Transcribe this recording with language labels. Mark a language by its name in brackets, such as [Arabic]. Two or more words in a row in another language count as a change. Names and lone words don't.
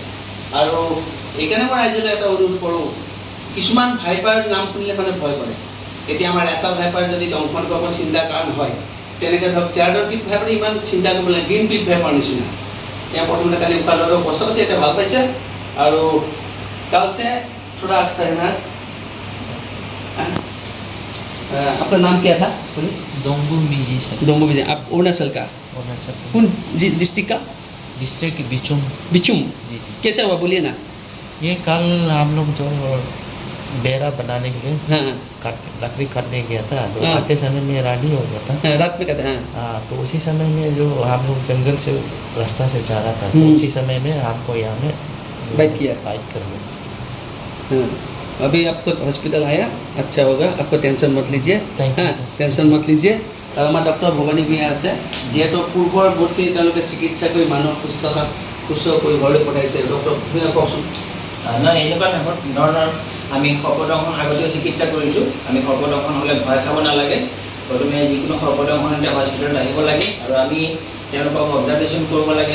[Assamese] আৰু এইকাৰণে মই ৰাইজলৈ এটা অনুৰোধ কৰোঁ, কিছুমান ভাইপাৰ নাম শুনিলে মানে ভয় কৰে। এতিয়া আমাৰ ৰাছেল ভাইপাৰ যদি দংশন কৰিব চিন্তাৰ কাৰণ হয়, তেনেকৈ ধৰক জৰ্ডন স্পীড ভাইপাৰ ইমান চিন্তা কৰিব লাগে, গ্ৰীণ স্পীড ভাইপাৰ নিচিনা। তেওঁ প্ৰথমতে কালি উশাহ লোৱাটো কষ্ট পাইছে, এতিয়া ভাল পাইছে। [Hindi] और कल से थोड़ा सहनास। आपका नाम क्या था? डोंगू मिजी सर। डोंगू मिजी। आप अरुणाचल का? अरुणाचल। कौन डिस्ट्रिक्ट का? डिस्ट्रिक्ट बिचुम। बिचुम। जी जी। कैसे हुआ बोलिए ना। ये कल हम लोग जो बेड़ा बनाने के लिए हाँ लकड़ी काटने गया था, तो आते समय में राडी हो गया था। रात में कहते हैं। हाँ, तो उसी समय में जो हम लोग जंगल से रास्ता से जा रहा था, तो उसी समय में हमको यहाँ में बाइट किया, बाइट कर लिया। हाँ, अभी आपको हॉस्पिटल आया, अच्छा होगा, आपको टेंशन मत लीजिए। हाँ, टेंशन मत लीजिए। और हमारे डॉक्टर भवानी भी [Assamese] আছে, যিহেতু পূৰ্বৰ বহুতখিনি তেওঁলোকে চিকিৎসা কৰি মানুহ সুস্থ কৰি ঘৰলৈ পঠাইছে। ডক্টৰ ভূঞা কওকচোন। নহয়, এনেকুৱা ধৰণৰ আমি সৰ্পদংশন আগতেও চিকিৎসা কৰিছোঁ। আমি সৰ্পদংশন হ'লে ভয় খাব নালাগে। প্ৰথমে যিকোনো সৰ্পদংশনতে হস্পিটেলত আহিব লাগে, আৰু আমি তেওঁলোকক অবজাৰ্ভেশ্যন কৰিব লাগে।